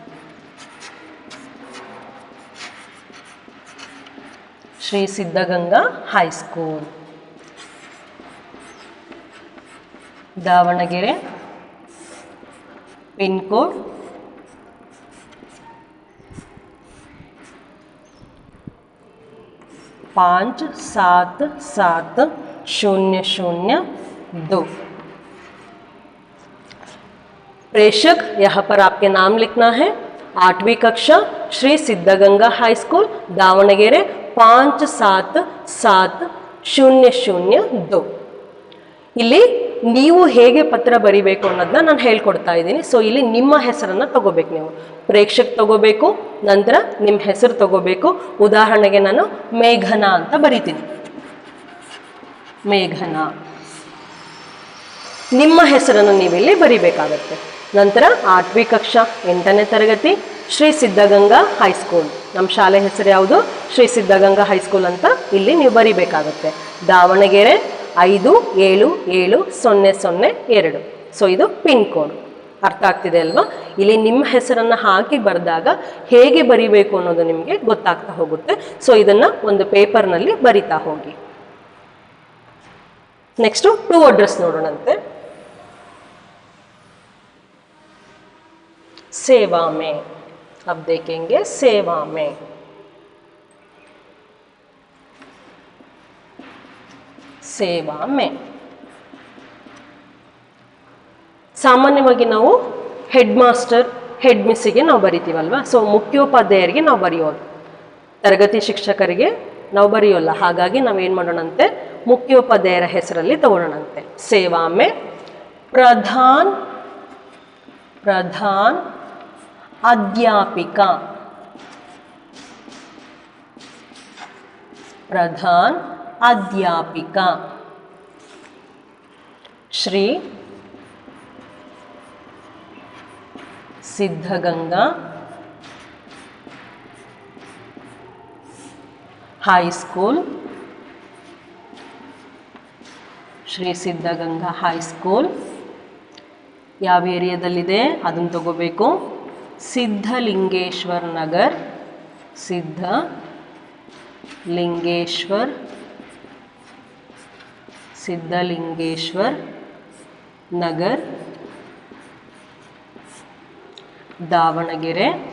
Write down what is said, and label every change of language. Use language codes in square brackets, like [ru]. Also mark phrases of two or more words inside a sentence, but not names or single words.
[hi] श्री सिद्धगंगा [en] high school, [hi] दावणಗೆರೆ, [en] pin code [hi] 577002. प्रेषक, यहाँ पर आपके नाम लिखना है. 8वीं कक्षा श्री सिद्धगंगा [en] high school [hi] दावणಗೆರೆ 577002. [kn] ಇಲ್ಲಿ ನೀವು ಹೇಗೆ ಪತ್ರ ಬರಿಬೇಕು ಅನ್ನೋದನ್ನ ನಾನು ಹೇಳ್ಕೊಡ್ತಾ ಇದ್ದೀನಿ. ಸೊ ಇಲ್ಲಿ ನಿಮ್ಮ ಹೆಸರನ್ನು ತಗೋಬೇಕು, ನೀವು ಪ್ರೇಕ್ಷಕ್ ತಗೋಬೇಕು, ನಂತರ ನಿಮ್ಮ ಹೆಸರು ತಗೋಬೇಕು. ಉದಾಹರಣೆಗೆ ನಾನು ಮೇಘನಾ ಅಂತ ಬರಿತೀನಿ, ಮೇಘನಾ. ನಿಮ್ಮ ಹೆಸರನ್ನು ನೀವಿಲ್ಲಿ ಬರಿಬೇಕಾಗತ್ತೆ. ನಂತರ [hi] 8वीं कक्षा [kn] 8ನೇ ತರಗತಿ ಶ್ರೀ ಸಿದ್ಧಗಂಗಾ ಹೈಸ್ಕೂಲ್, ನಮ್ಮ ಶಾಲೆ ಹೆಸರು ಯಾವುದು? ಶ್ರೀ ಸಿದ್ಧಗಂಗಾ ಹೈಸ್ಕೂಲ್ ಅಂತ ಇಲ್ಲಿ ನೀವು ಬರಿಬೇಕಾಗತ್ತೆ. ದಾವಣಗೆರೆ 577002. ಸೊ ಇದು [en] pin code. [kn] ಅರ್ಥ ಆಗ್ತಿದೆ ಅಲ್ವಾ? ಇಲ್ಲಿ ನಿಮ್ಮ ಹೆಸರನ್ನು ಹಾಕಿ ಬರೆದಾಗ ಹೇಗೆ ಬರಿಬೇಕು ಅನ್ನೋದು ನಿಮಗೆ ಗೊತ್ತಾಗ್ತಾ ಹೋಗುತ್ತೆ. ಸೊ ಇದನ್ನು ಒಂದು ಪೇಪರ್ನಲ್ಲಿ ಬರಿತಾ ಹೋಗಿ. [en] next to address [kn] ನೋಡೋಣಂತೆ. [hi] सेवा में, अब देखेंगे सेवा में. सेवा में [kn] ಸಾಮಾನ್ಯವಾಗಿ ನಾವು [en] head master, [kn] ಹೆಡ್ ಮಿಸ್ಸಿಗೆ ನಾವು ಬರಿತೀವಲ್ವ. ಸೊ ಮುಖ್ಯೋಪಾಧ್ಯಾಯರಿಗೆ ನಾವು ಬರೆಯೋದು, ತರಗತಿ ಶಿಕ್ಷಕರಿಗೆ ನಾವು ಬರೆಯೋಲ್ಲ. ಹಾಗಾಗಿ ನಾವೇನು ಮಾಡೋಣಂತೆ, ಮುಖ್ಯೋಪಾಧ್ಯಾಯರ ಹೆಸರಲ್ಲಿ ತಗೊಳ್ಳೋಣಂತೆ. [hi] सेवा में प्रधान, प्रधान अध्यापिका, प्रधान अध्यापिका श्री सिद्धगंगा [en] high school, [kn] ಶ್ರೀ ಸಿದ್ಧಗಂಗಾ ಹೈಸ್ಕೂಲ್ ಯಾವ ಏರಿಯಾದಲ್ಲಿದೆ ಅದನ್ನು ತಗೋಬೇಕು. ಸಿದ್ಧಲಿಂಗೇಶ್ವರ್ ನಗರ್, ಸಿದ್ಧಲಿಂಗೇಶ್ವರ್ ನಗರ್, ದಾವಣಗೆರೆ